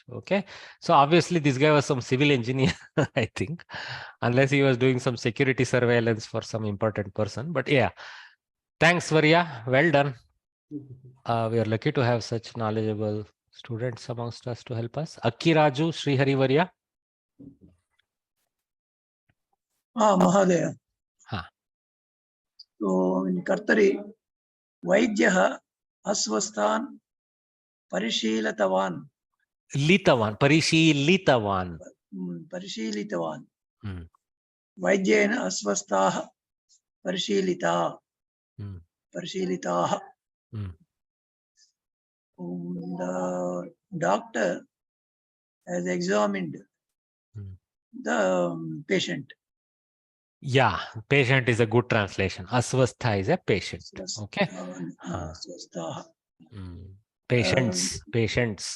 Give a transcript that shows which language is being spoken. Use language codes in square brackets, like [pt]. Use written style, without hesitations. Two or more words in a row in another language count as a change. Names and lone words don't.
[en] Okay. So obviously this guy was some civil engineer, I think, unless he was doing some security surveillance for some important person. But yeah, thanks, Varya. Well done. We are lucky to have such knowledgeable students amongst us to help us. Akiraju Srihari Varya. Mahadaya. So in [sa] कर्तरि वैद्यः अस्वस्थान् परिशीलितवान्. [en] Parishilitavan. [sa] परिशीलितवान् वैद्येन अस्वस्थाः परिशीलिताः [en] the doctor has examined the patient. Yeah, patient is a good translation. Asvastha is a patient. Okay. Patients. Patients.